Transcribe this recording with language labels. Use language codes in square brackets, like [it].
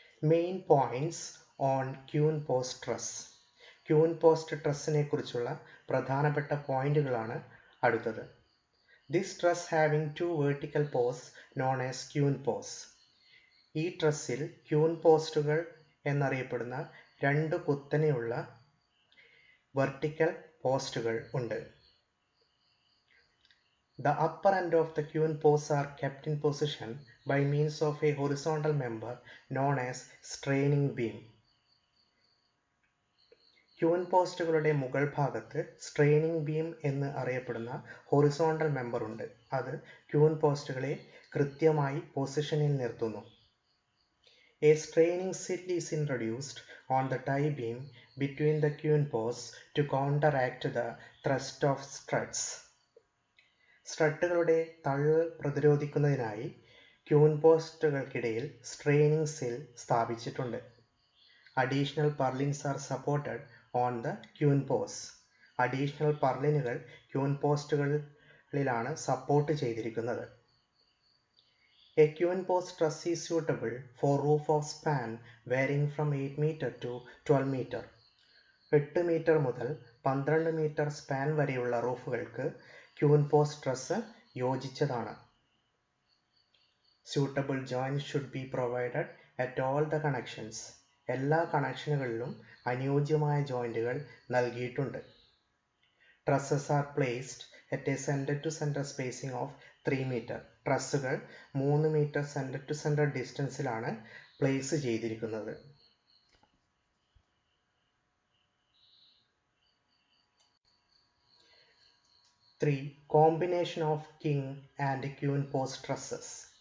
[en] Main points on queen post truss. [ml] Queen post ട്രസ്സിനെ കുറിച്ചുള്ള പ്രധാനപ്പെട്ട പോയിന്റുകളാണ് അടുത്തത്. [en] This truss having 2 vertical post known as queen post. [ml] ഈ ട്രസ്സിൽ queen പോസ്റ്റുകൾ എന്നറിയപ്പെടുന്ന 2 കുത്തനെയുള്ള വെർട്ടിക്കൽ പോസ്റ്റുകൾ ഉണ്ട്. [en] The upper end of the queen posts are kept in position by means of a horizontal member known as straining beam. [ml] Queen പോസ്റ്റുകളുടെ മുകൾ ഭാഗത്ത് straining beam എന്ന് അറിയപ്പെടുന്ന ഹൊറിസോണ്ടൽ മെമ്പർ ഉണ്ട്. അത് ക്യൂൻ പോസ്റ്റുകളെ കൃത്യമായി പൊസിഷനിൽ നിർത്തുന്നു. [en] A straining sill is introduced on the tie beam between the queen posts to counteract the thrust of struts. [ml] സ്ട്രട്ടുകളുടെ തള്ള് പ്രതിരോധിക്കുന്നതിനായി queen പോസ്റ്റുകൾക്കിടയിൽ straining സിൽ സ്ഥാപിച്ചിട്ടുണ്ട്. [en] Additional purlins are supported on the queen post. [ml] Additional പർലിനുകൾ queen പോസ്റ്റുകളിലാണ് support ചെയ്തിരിക്കുന്നത്. [en] A queen post truss is suitable for roof of span varying from 8 meter to 12 meter. [ml] 8 metre മുതൽ 12 metre span വരെയുള്ള റൂഫുകൾക്ക് queen post truss യോജിച്ചതാണ്. [en] suitable joints should be provided at all the connections. [ml] എല്ലാ കണക്ഷനുകളിലും അനുയോജ്യമായ ജോയിന്റുകൾ നൽകിയിട്ടുണ്ട്. [en] Trusses are placed at a center to center spacing of 3 meter. [ml] ട്രസ്സുകൾ 3 metre centre to centre ഡിസ്റ്റൻസിലാണ് place ചെയ്തിരിക്കുന്നത്. [en] 3. Combination of king and queen post trusses.